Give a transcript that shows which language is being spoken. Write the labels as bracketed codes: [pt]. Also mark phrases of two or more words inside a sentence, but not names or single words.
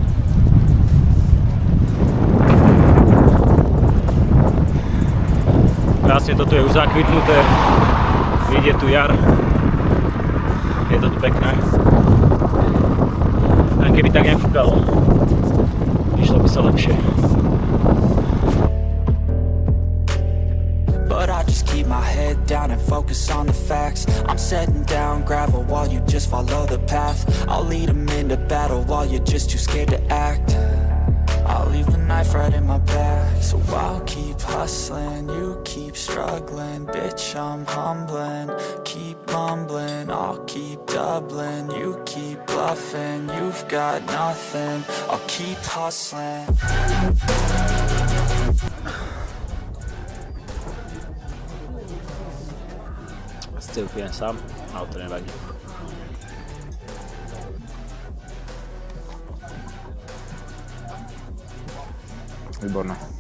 [sk] Krásne, toto je už zakvitnuté. Vidie tu jar. Je to tu pekné. A keby tak nefúkalo, išlo by sa lepšie. [en] Keep my head down and focus on the facts. I'm setting down gravel while you just follow the path. I'll lead them into battle while you're just too scared to act. I'll leave the knife right in my back. So I'll keep hustling, you keep struggling. Bitch, I'm humbling, keep mumbling. I'll keep doubling, you keep bluffing. You've got nothing, I'll keep hustling. [sk] Celkujem sám, ale to nevadí. Výborné.